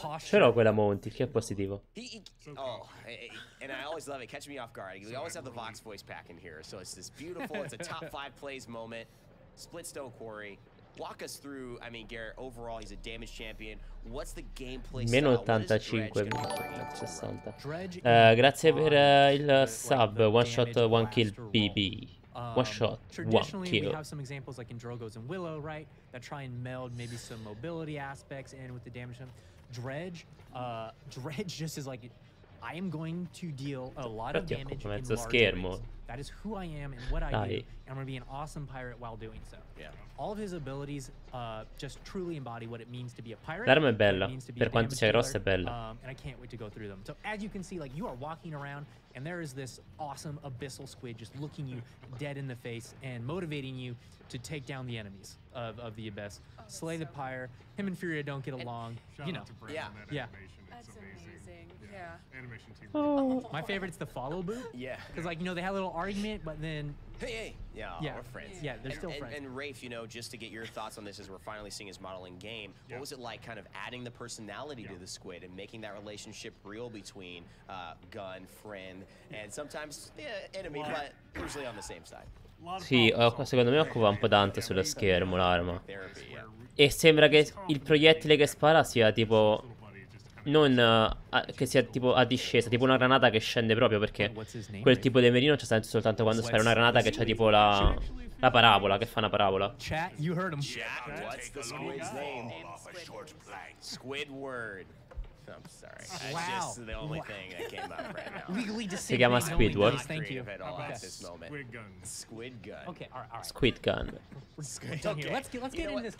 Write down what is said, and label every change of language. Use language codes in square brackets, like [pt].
[it] Però quella Monty, che è positivo. [en] Oh, and I always love it. Catch me off guard. We always have the Vox voice pack in here. So it's this beautiful, it's a top 5 plays moment. Split Stone Quarry. Walk us through, I mean, Garrett, overall, he's a damage champion. What's the gameplay style? [it] Meno 85, 60. Grazie per il sub. [en] One shot, one kill, BB. One shot, one kill. We have some examples like in Drogo's and Willow, right? That try and meld maybe some mobility aspects in with the damage. Dredge just is like, I am going to deal a lot of damage in large areas. That is who I am and what I do. And I'm going to be an awesome pirate while doing so. Yeah. All of his abilities just truly embody what it means to be a pirate. [it] L'arma è bella, per quanto sia grossa è bella. [en] And I can't wait to go through them. So as you can see, like you are walking around and there is this awesome abyssal squid just looking you dead in the face and motivating you to take down the enemies of the abyss. Slay the pyre. Him and Furia don't get along. You know. Yeah. That's amazing. Yeah. Animation team. Oh. My favorite's the follow boot. Yeah. Because like, you know, they had a little argument, but then Hey. Yeah, we're friends. Yeah, they're still friends. And Rafe, you know, just to get your thoughts on this as we're finally seeing his model in game, what was it like kind of adding the personality to the squid and making that relationship real between gun, friend, and sometimes enemy, but usually on the same side? [it] Sì, secondo me occupa un po' tanto sullo schermo l'arma. E sembra che il proiettile che spara sia tipo... non che sia tipo a discesa, tipo una granata che scende proprio, perché quel tipo di merino c'è sempre soltanto quando spara una granata che c'ha tipo la parabola, che fa una parabola. [en] Chat, you heard him. Chat, what's the squid's name? Squidward. I'm sorry. That's just the only thing that came up right now. Legally [it] Si chiama Squidward. [en] Thank you. Squid gun. Squid gun. Okay, all right. Squid gun. Let's get into this.